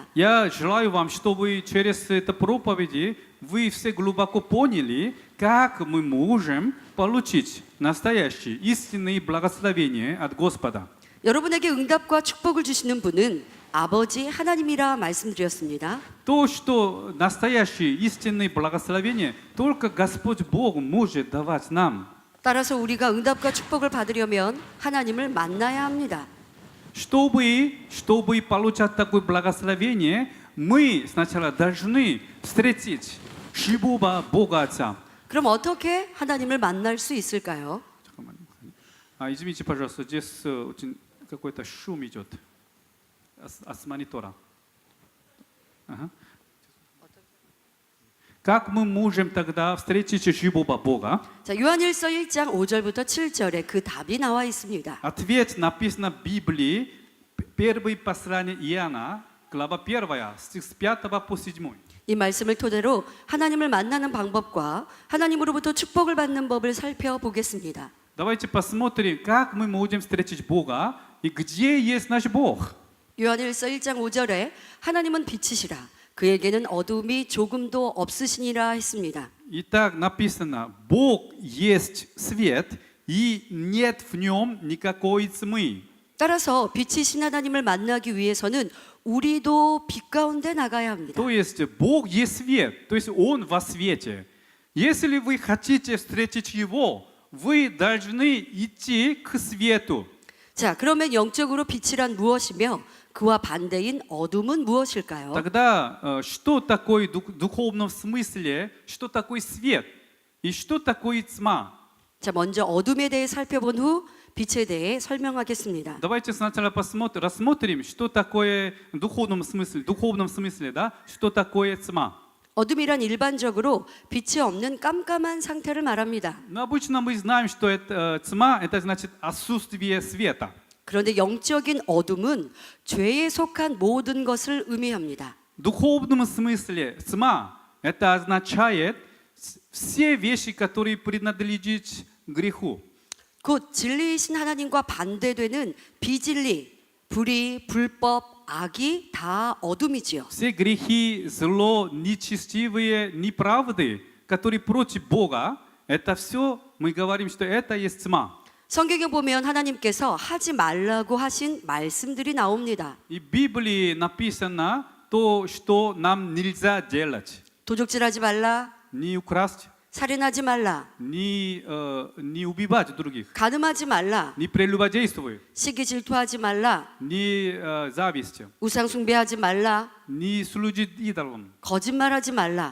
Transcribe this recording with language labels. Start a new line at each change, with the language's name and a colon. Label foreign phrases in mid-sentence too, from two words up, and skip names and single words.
Russian: Я желаю вам, чтобы через эту проповедь вы все глубоко поняли, как мы можем получить настоящее истинное благословение от Господа.
Korean: 여러분에게 응답과 축복을 주시는 분은 아버지 하나님이라 말씀드렸습니다.
Russian: То, что настоящее истинное благословение только Господь Бог может давать нам.
Korean: 따라서 우리가 응답과 축복을 받으려면 하나님을 만나야 합니다.
Russian: Чтобы получать такое благословение, мы сначала должны встретить живого Бога Отца.
Korean: 그럼 어떻게 하나님을 만날 수 있을까요?
Russian: Извините, пожалуйста, здесь очень какой-то шум идет с монитора. Ага. Как мы можем тогда встретить живого Бога?
Korean: 자, 요한일서 1장 5절부터 7절에 그 답이 나와 있습니다.
Russian: Ответ написан в Библии, первое послание Иоанна, глава 1, стих с 5 по 7.
Korean: 이 말씀을 토대로 하나님을 만나는 방법과 하나님으로부터 축복을 받는 법을 살펴보겠습니다.
Russian: Давайте посмотрим, как мы можем встретить Бога и где есть наш Бог.
Korean: 요한일서 1장 5절에 하나님은 빛이시라 그에게는 어둠이 조금도 없으시니라 했습니다.
Russian: Итак, написано, Бог есть свет, и нет в нем никакой тьмы.
Korean: 따라서 빛이신 하나님을 만나기 위해서는 우리도 빛 가운데 나가야 합니다.
Russian: То есть Бог есть свет, то есть Он во свете. Если вы хотите встретить Его, вы должны идти к свету.
Korean: 자, 그러면 영적으로 빛이란 무엇이며 그와 반대인 어둠은 무엇일까요?
Russian: Тогда что такое в духовном смысле, что такое свет и что такое тьма?
Korean: 자, 먼저 어둠에 대해 살펴본 후 빛에 대해 설명하겠습니다.
Russian: Давайте сначала рассмотрим, что такое в духовном смысле, да, что такое тьма.
Korean: 어둠이란 일반적으로 빛이 없는 깜깜한 상태를 말합니다.
Russian: Но обычно мы знаем, что тьма, это значит отсутствие света.
Korean: 그런데 영적인 어둠은 죄에 속한 모든 것을 의미합니다.
Russian: В духовном смысле тьма, это означает все вещи, которые принадлежат греху.
Korean: 곧 진리이신 하나님과 반대되는 비진리, 불의, 불법, 악이 다 어둠이지요.
Russian: Все грехи, зло, нечестивые, неправды, которые против Бога, это все, мы говорим, что это есть тьма.
Korean: 성경에 보면 하나님께서 하지 말라고 하신 말씀들이 나옵니다.
Russian: И в Библии написано то, что нам нельзя делать.
Korean: 도적질하지 말라,
Russian: Не украсть,
Korean: 살인하지 말라.
Russian: не убивать других,
Korean: 간음하지 말라.
Russian: не прелюбодействуй,
Korean: 시기 질투하지 말라.
Russian: не зависть,
Korean: 우상 숭배하지 말라.
Russian: не служить идолам,
Korean: 거짓말하지 말라.